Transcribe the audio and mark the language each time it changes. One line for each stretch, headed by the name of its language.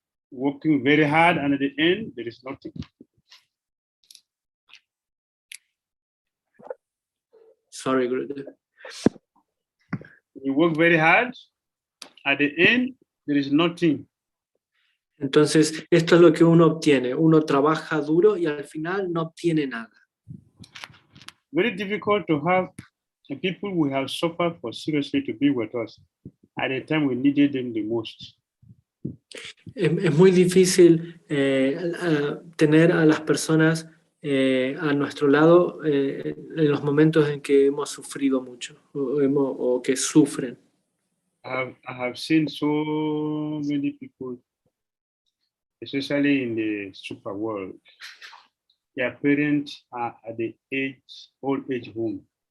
English: Working very hard, and at the end, there is nothing. Sorry, Gurudev. You work very hard, at the end, there is nothing.
Spanish: Entonces, esto es lo que uno obtiene. Uno trabaja duro y al final no obtiene nada.
English: Very difficult to have the people we have suffered for seriously to be with us at the time we needed them the most.
Spanish: Es muy difícil tener a las personas a nuestro lado en los momentos en que hemos sufrido mucho o que sufren.
English: I have seen so many people, especially in the super world, their parents are at the old age home.